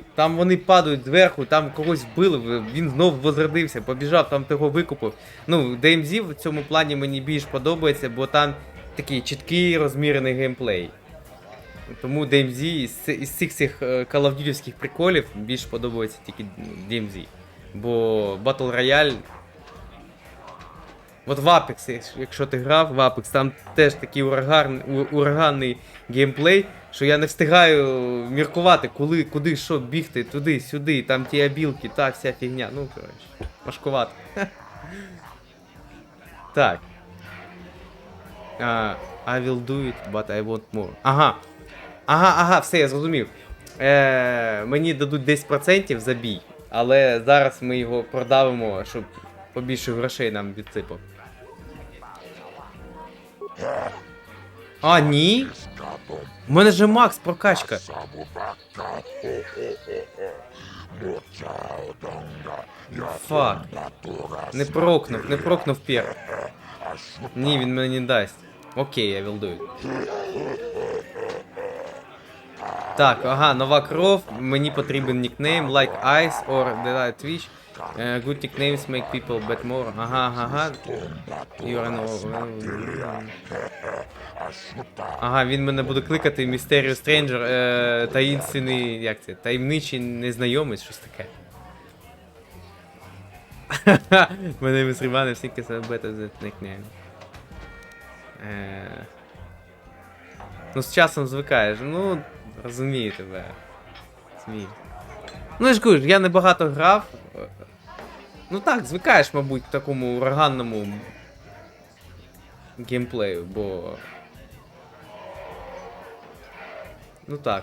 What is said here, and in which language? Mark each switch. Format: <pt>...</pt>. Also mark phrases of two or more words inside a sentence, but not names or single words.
<uk>Там вони падають зверху, там когось вбили, він знов возродився, побіжав, там того викупив. Ну, DMZ в цьому плані мені більш подобається, бо там такий чіткий, розмірений геймплей. Тому DMZ із цих Call of Duty-вських приколів більш подобається тільки DMZ. Бо Battle Royale... От в Apex, якщо ти грав в Apex, там теж такий ураганний геймплей, що я не встигаю міркувати, куди що бігти, туди, сюди, там ті абілки, та вся фігня. Ну, коротше, важкувато. Так.</uk> <en>I will do it, but I want more.</en> <uk>Ага, все, я зрозумів. Мені дадуть 10% за бій, але зараз ми його продавимо, щоб побільше грошей нам відсипав. А, ні? У мене же Макс прокачка. Фак. Не прокнув пір. Ні, він мені не дасть. Окей, я</uk> <en>will do it.</en> <uk>Так, ага, нова кров. Мені потрібен нікнейм,</uk> <en>like ice or the Twitch. Good nicknames make people bet more.</en> <uk>Ага. Ага, він мене буде кликати Mysterious Stranger, таїнственний, як це, таємничий незнайомець, щось таке. Мене мисримани всі киса</uk> <en>better than nickname.</en> <uk>Ну, з часом звикаєш. Ну, розумію тебе. Змій. Ну, я ж кажу, я небагато грав. Ну так, звикаєш, мабуть, к такому ураганному геймплею, бо... Ну так.</uk>